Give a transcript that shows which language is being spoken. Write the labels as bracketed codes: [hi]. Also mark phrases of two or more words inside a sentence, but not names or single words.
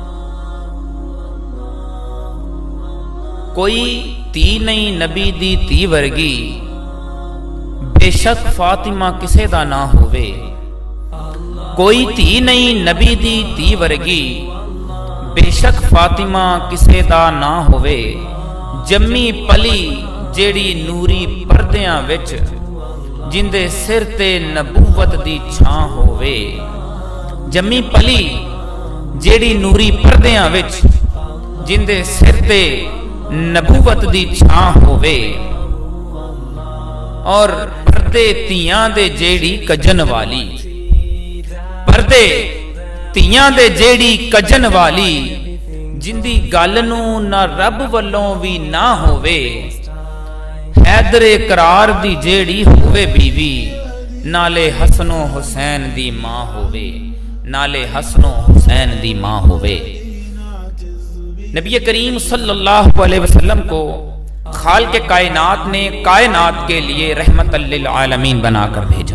[pa] کوئی تی نہیں نبی دی تی ورگی، بے شک فاطمہ کسے دا نہ ہوئے۔ کوئی تی نہیں نبی دی تی ورگی، بے شک فاطمہ کسے دا نہ ہوئے۔ جمی پلی جیڑی نوری پردیاں وچ، جندے سر تے نبوت دی چھاں ہوئے۔ جمی پلی جیڑی نوری پردیاں وچ، جندے سر تے نبوت دی چھاں ہوئے۔ اور پردے تیاں دے جیڑی کجن والی، پردے تیاں دے جیڑی کجن والی، جندی گل نوں نہ رب والوں وی نہ ہوئے۔ حیدر قرار دی جیڑی ہوئے بیوی، نالے حسن و حسین دی ماں ہوئے، نالے حسن و حسین دی ماں ہوئے۔ [ur] نبی کریم [ar] صلی اللہ علیہ وسلم [ur] کو خالق کائنات نے کائنات کے لیے [ar] رحمت للعالمین [ur] بنا کر بھیجا۔